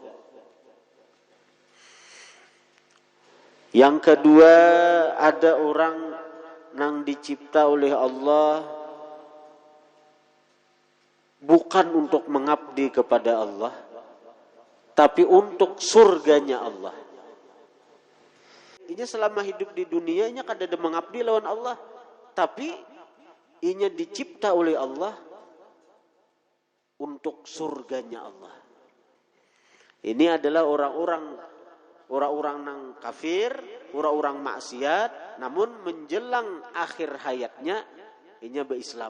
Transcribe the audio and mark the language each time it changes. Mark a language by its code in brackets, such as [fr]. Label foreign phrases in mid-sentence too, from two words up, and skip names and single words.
[id] Yang kedua, ada orang yang dicipta oleh Allah bukan untuk mengabdi kepada Allah, tapi untuk surganya Allah. [bjn] Inya selama hidup di dunia, inya kada ada mengabdi lawan Allah, tapi inya dicipta oleh Allah untuk surganya Allah. [id] Ini adalah orang-orang yang kafir, orang-orang maksiat, namun menjelang akhir hayatnya inya berislam.